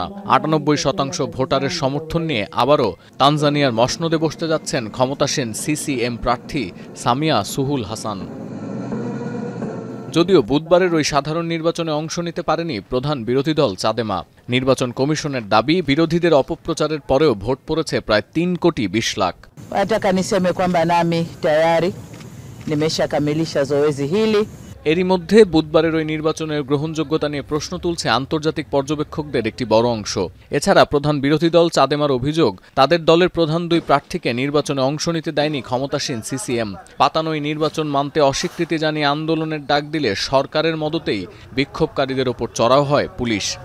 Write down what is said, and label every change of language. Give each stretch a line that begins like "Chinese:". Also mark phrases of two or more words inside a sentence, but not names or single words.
Bangla: ৯৮% ভোটারের সমর্থন নিয়ে আবারও তানজানিয়ার মসনদে বসতে যাচ্ছেন ক্ষমতাসীন সিসিএম প্রার্থী সামিয়া সুহুল হাসান। যদিও বুধবারের ওই সাধারণ নির্বাচনে অংশ নিতে পারেনি প্রধান বিরোধী দল চাদেমা। নির্বাচন কমিশনের দাবি, বিরোধীদের অপপ্রচারের পরেও ভোট পড়েছে প্রায় ৩,২০,০০,০০০।
Swahili: Nataka niseme kwamba nami tayari nimeshakamilisha zoezi hili।
Bangla: এরই মধ্যে বুধবারের ওই নির্বাচনের গ্রহণযোগ্যতা নিয়ে প্রশ্ন তুলছে আন্তর্জাতিক পর্যবেক্ষকদের একটি বড় অংশ। এছাড়া প্রধান বিরোধী দল চাদেমার অভিযোগ, তাদের দলের প্রধান দুই প্রার্থীকে নির্বাচনে অংশ নিতে দেয়নি ক্ষমতাসীন সিসিএম। পাতানো এই নির্বাচন মানতে অস্বীকৃতি জানিয়ে আন্দোলনের ডাক দিলে সরকারের মদতেই বিক্ষোভকারীদের ওপর চড়াও হয় পুলিশ।